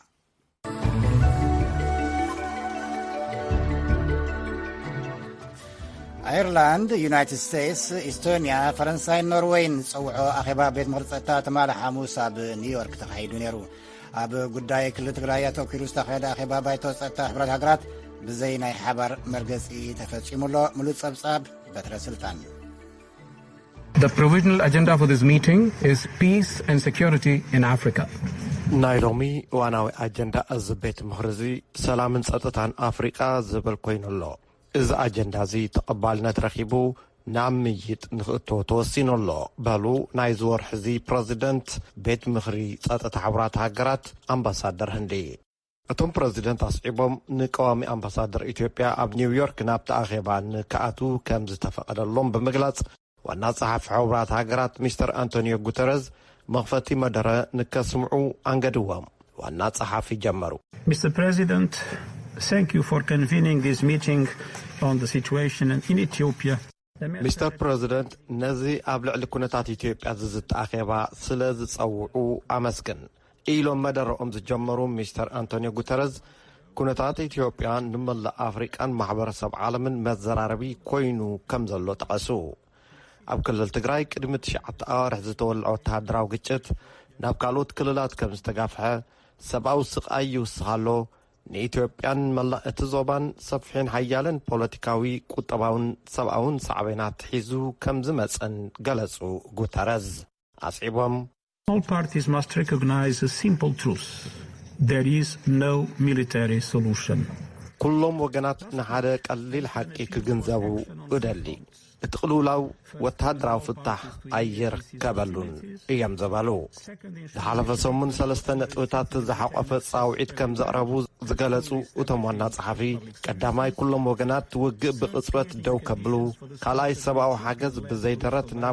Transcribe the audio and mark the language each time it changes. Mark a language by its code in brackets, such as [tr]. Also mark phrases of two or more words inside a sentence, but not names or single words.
[ti] አየርላንድ፣ ዩናይትድ ስቴትስ፣ ኢስቶኒያ፣ ፈረንሳይ፣ ኖርዌይን ዝፀውዖ ኣኼባ ቤት ምክሪ ፀጥታ ትማል ሐሙስ ኣብ ኒውዮርክ ተኻሂዱ ነይሩ። ኣብ ጉዳይ ክልል ትግራይ ኣተኪሩ ዝተኻየደ ኣኼባ ባይቶ ፀጥታ ሕብረት ሃገራት ብዘይ ናይ ሓባር መርገፂ ተፈጺሙሎ። ሙሉእ ጸብጻብ በትረ ስልጣን። [en] The provisional agenda for this meeting is peace and security in Africa. [ti] ናይ ሎሚ ዋናዊ ኣጀንዳ እዚ ቤት ምክሪ እዚ ሰላምን ፀጥታን ኣፍሪቃ ዝብል ኮይኑ ኣሎ። እዚ ኣጀንዳ እዚ ተቐባልነት ረኺቡ ናብ ምይጥ ንኽእቶ ተወሲኑ ኣሎ በሉ ናይ ዝወርሒ እዚ ፕረዚደንት ቤት ምክሪ ፀጥታ ሕብራት ሃገራት ኣምባሳደር ህንዲ። እቶም ፕሬዚደንት አስዒቦም ንቀዋሚ አምባሳደር ኢትዮጵያ ኣብ ኒውዮርክ ናብ ተኣኼባ ንከኣቱ ከም ዝተፈቀደሎም ብምግላጽ ዋና ጸሓፊ ሕቡራት ሃገራት ሚስተር አንቶኒዮ ጉተረስ መኽፈቲ መደረ ንከስምዑ አንገድዎም ዋና ጸሓፊ ጀመሩ። [en] Mr. President, thank you for convening this meeting on the situation in Ethiopia. [ti] ሚስተር ፕሬዚደንት ነዚ ኣብ ልዕሊ ኩነታት ኢትዮጵያ ዝተኣኼባ ስለ ዝጸውዑ አመስግን ኢሎም መደረኦም ዝጀመሩ ሚስተር አንቶኒዮ ጉተረስ ኩነታት ኢትዮጵያ ንመላእ አፍሪቃን ማሕበረሰብ ዓለምን መዘራረቢ ኮይኑ ከም ዘሎ ጠቐሱ። ኣብ ክልል ትግራይ ቅድሚ 9 ኣዋርሕ ዝተወልዐ ወተሃደራዊ ግጭት ናብ ካልኦት ክልላት ከም ዝተጋፍሐ ሰብኣዊ ስቃይ ይውስኻሎ ንኢትዮጵያን መላእ እቲ ዞባን ሰፊሕን ሓያልን ፖለቲካዊ ቁጠባውን ሰብኣውን ሳዕቤናት ሒዙ ከም ዝመፀን ገለጹ ጉተረስ አስዒቦም [en] All parties must recognize a simple truth. There is no military solution. [ti] ኩሎም ወገናት ንሓደ ቀሊል ሓቂ ክግንዘቡ እደሊ እቲ ቅልውላው ወተሃደራዊ ፍታሕ ኣይርከበሉን እዮም ዘበሉ። ዝሓለፈ ሰሙን 3 ነጥብታት ዝሓቆፈ ጻውዒት ከም ዘቕረቡ ዝገለጹ እቶም ዋና ጸሓፊ ቀዳማይ ኩሎም ወገናት ውግእ ብቕጽበት ደው ከብሉ፣ ካልኣይ ሰብኣዊ ሓገዝ ብዘይደረት ናብ